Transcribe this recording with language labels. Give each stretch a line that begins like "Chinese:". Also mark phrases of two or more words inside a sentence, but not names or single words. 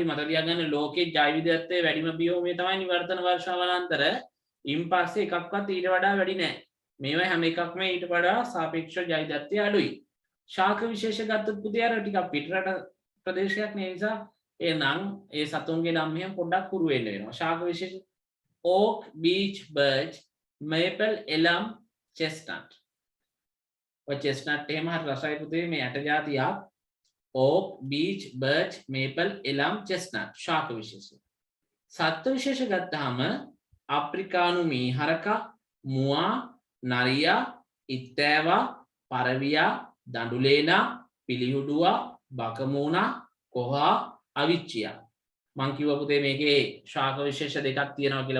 Sinhala: මතක තියාගන්න ලෝකේ ජෛව විවිධත්වයේ වැඩිම බියෝමේ තමයි නිවර්තන වර්ෂා වනාන්තර. ඉන් පස්සේ එකක්වත් ඊට වඩා වැඩි නැහැ. මේවා හැම එකක්ම ඊට වඩා සාපේක්ෂව ජෛව විවිධත්වය අඩුයි. ශාක විශේෂ ගත්තොත් පුතේ අර ටිකක් පිටරට ප්‍රදේශයක් නේ නිසා එනම් ඒ සතුන්ගේ නම් මෙහෙම පොඩ්ඩක් කුරු වෙන්න වෙනවා. ශාක විශේෂ
English: oak, beech, birch, maple, elm, chestnut.
Sinhala: ඔය chestnut එහෙම හරි රසයි පුතේ මේ ඇට జాතියක්.
English: oak, beech, birch, maple, elm, chestnut
Sinhala: ශාක විශේෂ. සත්ත්ව විශේෂ ගත්තාම අප්‍රිකානු මීහරකා, මුවා, නරියා, ඉත්තෑවා, පරවියා, දඬුලේනා, පිලිහුඩුවා, බකමූණා, කොහා, අවිච්චියා. මං කිව්වා පුතේ මේකේ ශාක විශේෂ දෙකක් තියෙනවා කියලා.